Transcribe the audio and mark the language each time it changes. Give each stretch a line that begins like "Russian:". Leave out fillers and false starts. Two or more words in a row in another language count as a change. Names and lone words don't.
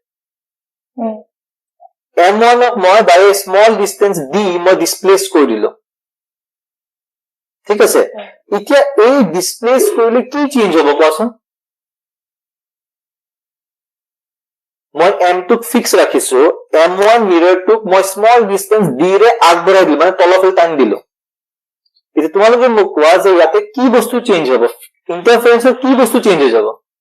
Assamese: m1 ক মই
English: by a small distance d
Assamese: মই displace কৰি দিলো ঠিক আছে এতিয়া এই displace কৰিলে কি চেঞ্জ হ'ব কোৱাচোন মই m টোক ফিক্স ৰাখিছো m1 মিৰৰ টোক মই
English: small distance
Assamese: d ৰে আগবঢ়াই দিলো মানে তলফালে টানি দিলো এটা তোমালোকে মোক কোৱা যে ইয়াতে কি বস্তু চেঞ্জ হ'ব ইন্টারফারেন্সৰ কি বস্তু চেঞ্জ হৈ যাব